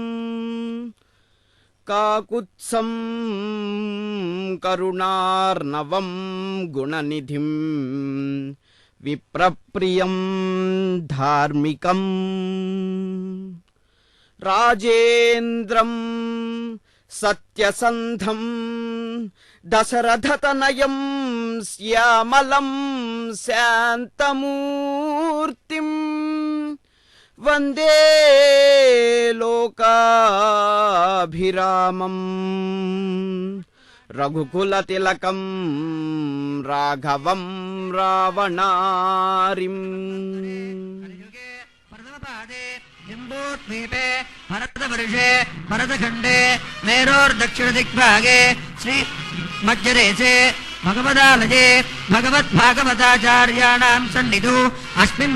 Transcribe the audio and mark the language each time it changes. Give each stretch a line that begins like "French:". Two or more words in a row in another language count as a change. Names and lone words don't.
Sanskrit: కాకుత్సం కరుణార్ణవం గుణనిధిం విప్రప్రియం ధార్మికం రాజేంద్రం సత్యసంధం దశరథతనయం శ్యామలం శాంతమూర్తిం వందే లోకాభిరామం రఘుకులతిలకం రాఘవం రావణారిం. जम्बूद्वीपे भरतवर्षे भरतखण्डे मेरोर्दक्षिणदिग्भागे श्री मध्यदेशे भगवदालये भगवद्भागवताचार्याणां सन्निधौ अस्मिन्